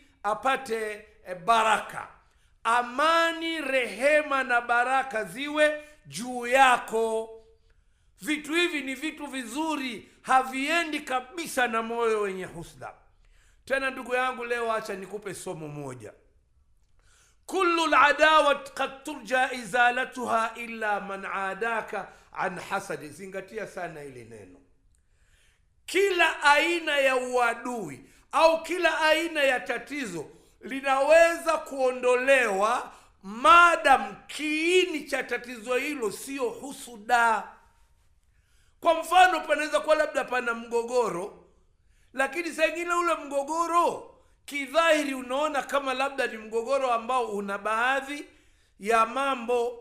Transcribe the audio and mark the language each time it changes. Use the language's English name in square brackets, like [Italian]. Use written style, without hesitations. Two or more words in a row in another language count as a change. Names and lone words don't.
[Swahili] Apate baraka. Amani, rehema na baraka ziwe juu yako. Vitu hivi ni vitu vizuri, haviendi kabisa na moyo wenye husda. Tena ndugu yangu, leo acha nikupe somo moja. [Arabic] كل العداوات قد ترجى إزالتها إلا من عاداك عن حسد. [Swahili] Zingatia sana ili neno. Kila aina ya uadui au kila aina ya tatizo linaweza kuondolewa madam kiini cha tatizo hilo sio husuda. Kwa mfano, panaweza kuwa labda pana mgogoro, lakini saa ingine ule mgogoro kidhahiri unaona kama labda ni mgogoro ambao una baadhi ya mambo.